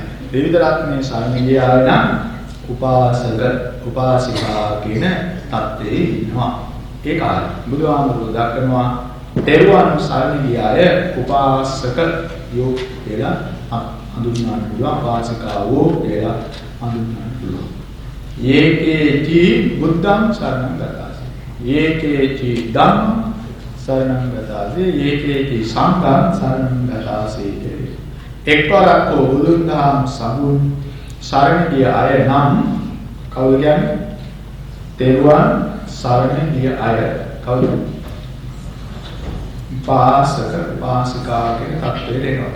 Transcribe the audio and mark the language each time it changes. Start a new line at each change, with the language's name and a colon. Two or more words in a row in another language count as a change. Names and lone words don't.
Sinhala: විවිධ රත්නයේ සාරණියයි නම් උපාසක උපාසිකා කියන තත්ත්වේ ඉන්නවා. ඒ කාලේ බුදුහාමුදුරුවෝ දක්වනවා තෙරුවන් සරණ ගිය අය උපාසක යෝ කියලා හඳුන්වන්න පුළුවන්. උපාසිකාවෝ කියලා හඳුන්වන්න පුළුවන්.
Pali: යේකේචි බුද්ධං සරණං ගතාසි. යේකේචි ධම්මං සරණං ගතාසි. යේකේචි සංඝං සරණං ගතාසි.
Sinhala: එක්වරක් බුදුන් දහම් සමුන් සරණ ගිය අය නම් කවුද කියන්නේ? තෙරුවන් සරණ ගිය අය කවුද? උපාසක උපාසිකා කියන තත්ත්වයට එනවා.